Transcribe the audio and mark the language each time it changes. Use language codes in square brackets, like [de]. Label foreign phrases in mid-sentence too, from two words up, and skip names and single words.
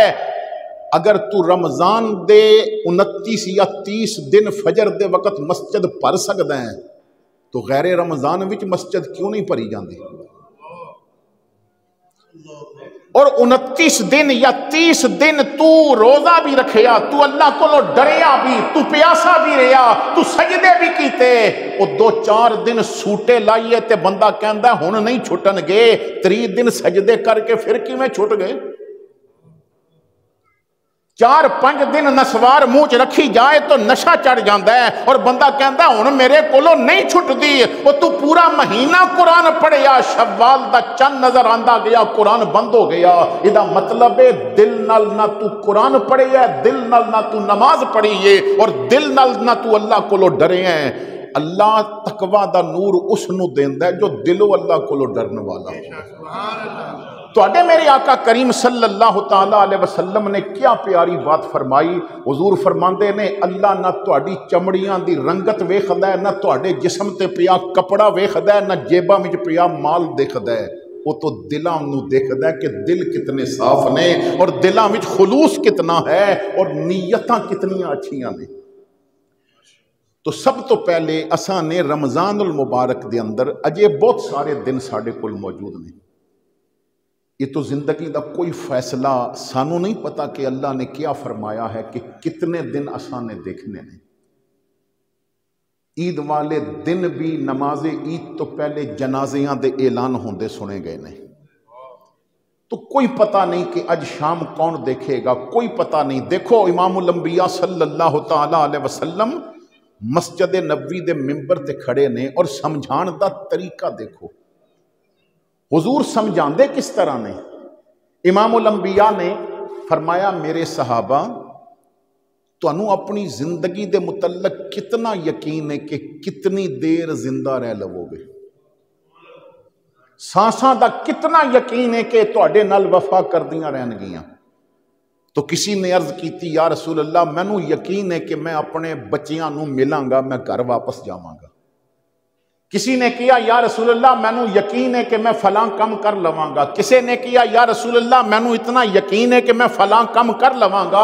[pa] اگر تو رمضان دے 29 یا 30 دن فجر دے وقت مسجد پڑھ سکدا ہے تو غیر رمضان وچ مسجد کیوں نہیں پڑھی جاندی؟ اور 29 دن یا 30 دن تو روزہ بھی رکھیا، تو اللہ کو ڈریا بھی، تو پیاسا بھی رہیا، تو سجدے بھی کیتے، وہ 2-4 دن سوٹے لائیے تے بندہ کہندا ہن نہیں چھٹن گے، 3 دن سجدے کر کے پھر کیویں چھٹ گئے؟ 4-5 دن نسوار منہ چ رکھی جائے تو نشہ چڑھ جاتا ہے اور بندہ کہتا ہن میرے کولوں نہیں چھٹدی. وہ تو پورا مہینہ قرآن پڑھیا، شوال دا چند نظر آندا گیا، قرآن بند ہو گیا. ایہدا مطلب ہے دل نال نہ تو قرآن پڑھیا، دل نال نہ تو نماز پڑھی ہے اور دل نال نہ تو اللہ کولوں ڈرے ہے. اللہ تقوی دا نور اسنوں دیندا ہے جو دلوں اللہ کولوں ڈرن والا ہو. [ur] تو میرے آقا کریم [ar] صلى الله تعالى عليه وسلم [ur] نے کیا پیاری بات فرمائی. [pa] حضور فرماندے نے اللہ نہ تہاڈی چمڑیاں دی رنگت ویکھدا ہے، نہ تہاڈے جسم تے پیا کپڑا ویکھدا ہے، نہ جیباں وچ پیا مال دیکھدا ہے. وہ تو دلاں نوں دیکھدا ہے کہ دل کتنے صاف نے اور دلاں وچ خلوص کتنا ہے اور نیتاں کتنیاں اچھیاں نے. تو سب تو پہلے اساں نے رمضان المبارک دے اندر اجے بہت سارے دن ساڈے کول موجود نے. یہ تو زندگی کا کوئی فیصلہ سانوں نہیں پتا کہ اللہ نے کیا فرمایا ہے کہ کتنے دن اساں نے دیکھنے نے. عید والے دن بھی نماز عید تو پہلے جنازیاں دے اعلان ہوندے سنے گئے نے. [ur] تو کوئی پتا نہیں کہ آج شام کون دیکھے گا، کوئی پتا نہیں. [pa] دیکھو امام الانبیا [ar] صلى الله تعالى عليه وسلم [pa] مسجد نبوی دے منبر تے کھڑے نے اور سمجھان دا طریقہ دیکھو. [ur] حضور سمجھاتے کس طرح نے. [pa] امام الانبیا نے فرمایا میرے صحابہ تہانوں اپنی زندگی دے متعلق کتنا یقین ہے کہ کتنی دیر زندہ رہ لووگے. ساہاں دا کتنا یقین ہے کہ تہاڈے نال وفا کردیاں رہنگیاں. تو کسی نے عرض کی [ar] يا رسول الله [pa] مینوں یقین ہے کہ میں اپنے بچیاں نوں ملانگا، میں گھر واپس جاوانگا. کسی نے کیا [ar] يا رسول الله [pa] مینوں یقین ہے کہ میں فلاں کم کر لوانگا. کسی نے کیا [ar] يا رسول الله [pa] مینوں اتنا یقین ہے کہ میں فلاں کم کر لوانگا.